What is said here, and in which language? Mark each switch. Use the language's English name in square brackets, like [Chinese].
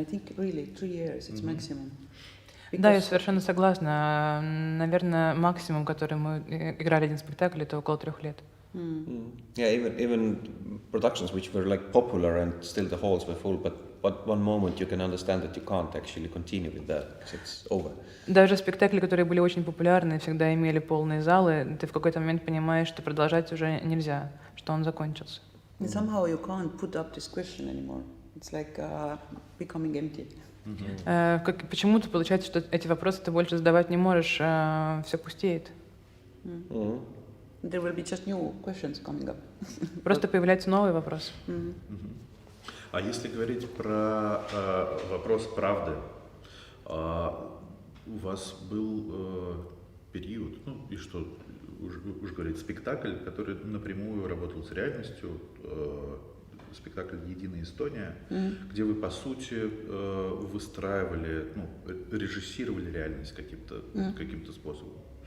[English] I think really 3 years, it's maximum. [Russian] Да, я совершенно согласна. Наверное, максимум, который мы играли один спектакль, это около 3 лет. [English] Yeah, even productions which were like popular and still the halls were full, but one moment you can understand that you can't actually continue with that because it's over. [Russian] Даже спектакли, которые были очень популярны, всегда имели полные залы, ты в какой-то момент понимаешь, что продолжать уже нельзя, что он закончился. [English] And somehow you can't put up this question anymore. It's like becoming empty. [Russian] Почему-то получается, что эти вопросы ты больше задавать не можешь, все пустеет. [English] There will be just new questions coming up. [Russian] Просто появляются новые вопросы. А если говорить про вопрос правды, у вас был период, ну и что уж говорить, спектакль, который напрямую работал с реальностью, спектакль «Единая Эстония», где вы, по сути, выстраивали, режиссировали реальность каким-то способом.